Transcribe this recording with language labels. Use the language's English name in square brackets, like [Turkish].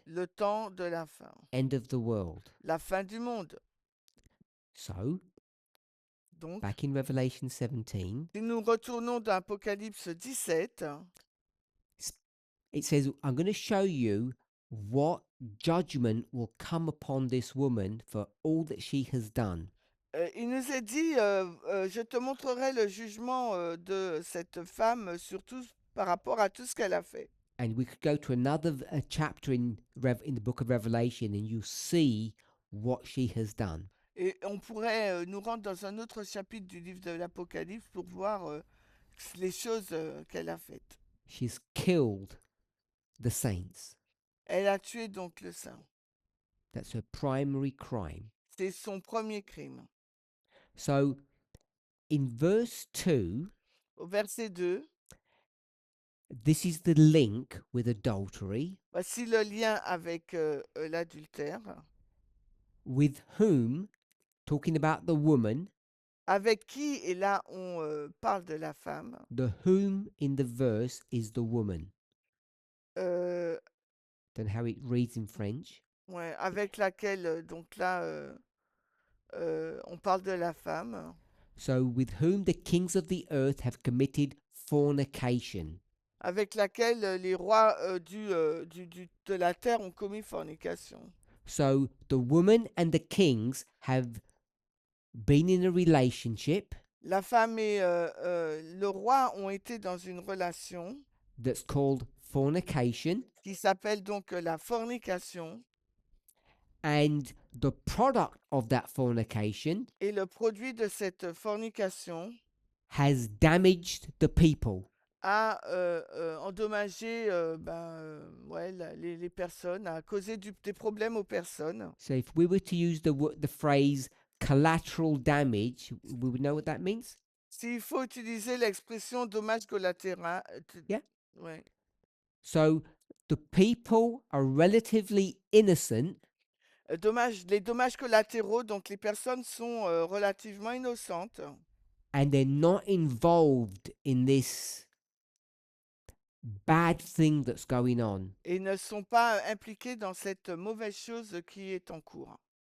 [French] Le temps de la fin. [English] end of the world. [French] La fin du monde. [English] So, [French] Donc, [English] back in Revelation 17, [French] si nous retournons dans Apocalypse 17, [English] it says, I'm going to show you what judgment will come upon this woman for all that she has done. [French] il nous est dit, je te montrerai le jugement de cette femme, surtout par rapport à tout ce qu'elle a fait. [English] And we could go to another chapter in the book of Revelation and you see what she has done. [French] Et on pourrait nous rendre dans un autre chapitre du livre de l'Apocalypse pour voir les choses qu'elle a faites. [English] She's killed the saints. [French] Elle a tué donc le saint. [English] That's her primary crime. [French] C'est son premier crime. [English] So in verse 2, [French] Au verset 2, [English] this is the link with adultery, [French] voici le lien avec l'adultère, [English] with whom, talking about the woman, [French] avec qui, et là on parle de la femme, [English] the whom in the verse is the woman. euh, Don't know how it reads in French. [French] ouais, avec laquelle, donc là, on parle de la femme, [English] So with whom the kings of the earth have committed fornication. [French] avec laquelle les rois de la terre ont commis fornication. [English] So the woman and the kings have been in a relationship [French] La femme et le roi ont été dans une relation [English] that's called fornication, [French] qui s'appelle donc la fornication, [English] and the product of that fornication [French] et le produit de cette fornication [English] has damaged the people. [French] a endommagé ouais, les personnes, a causé des problèmes aux personnes. [English] So if we were to use the phrase collateral damage, we would know what that means. [French] S'il faut utiliser l'expression dommage collatéral, [English] Yeah. [French] ouais. [English] So the people are relatively innocent, [French] Les dommages collatéraux, donc les personnes sont relativement innocentes [English] and they're not involved in this bad thing that's going on. [French] et ne sont pas impliquées dans cette mauvaise chose qui est en cours.